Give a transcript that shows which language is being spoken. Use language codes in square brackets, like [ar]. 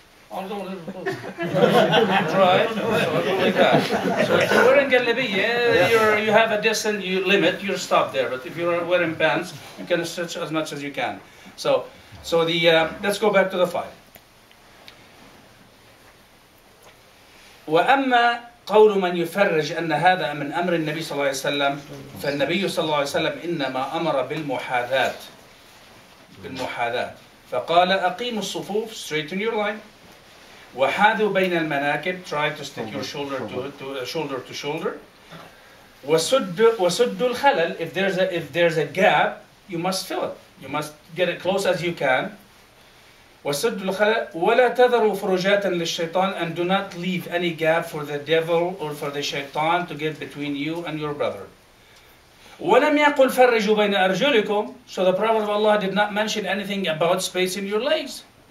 [en] Right? So like that. So if you're wearing Galabiya, you have a decent limit. You're stopped there. But if you're wearing pants, you can stretch as much as you can. So let's go back to the file. [ar] وأما قول من يفرج أن هذا من أمر النبي صلى الله عليه وسلم فالنبي صلى الله عليه وسلم إنما أمر بالمحاذاة فقال أقيموا الصفوف, [en] straighten your line, [ar] وحاذوا بين المناكب, [en] try to stick your shoulder to shoulder, [ar] وسدوا الخلل, [en] if there's a gap you must fill it, you must get it close as you can. [ar] وَسُدُّ الْخَلَأ وَلَا تَذَرُوا فُرُجَاتًا لِلشَّيْطَانِ, [en] and do not leave any gap for the devil or for the shaitan to get between you and your brother. [ar] وَلَمْ يَقُلْ فَرِّجُوا بَيْنَ أَرْجُلِكُمْ, [en] so the Prophet of Allah did not mention anything about spacing your legs.